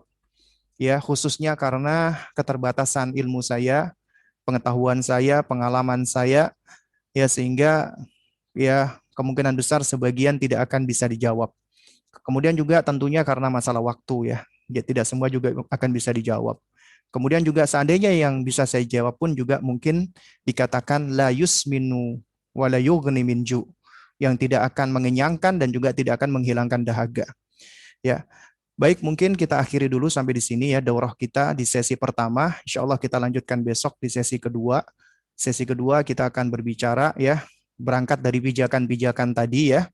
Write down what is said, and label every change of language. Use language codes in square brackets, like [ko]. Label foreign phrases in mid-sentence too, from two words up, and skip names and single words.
[id] Ya, khususnya karena keterbatasan ilmu saya, pengetahuan saya, pengalaman saya, ya sehingga ya kemungkinan besar sebagian tidak akan bisa dijawab. Kemudian juga tentunya karena masalah waktu ya tidak semua juga akan bisa dijawab. Kemudian juga seandainya yang bisa saya jawab pun juga mungkin dikatakan [ar] لا يسمن ولا يغني من جوع', [id] yang tidak akan mengenyangkan dan juga tidak akan menghilangkan dahaga. Ya. Baik, mungkin kita akhiri dulu sampai di sini ya daurah kita di sesi pertama. [ar] إن شاء الله [id] kita lanjutkan besok di sesi kedua. Sesi kedua kita akan berbicara ya, berangkat dari pijakan-pijakan tadi ya.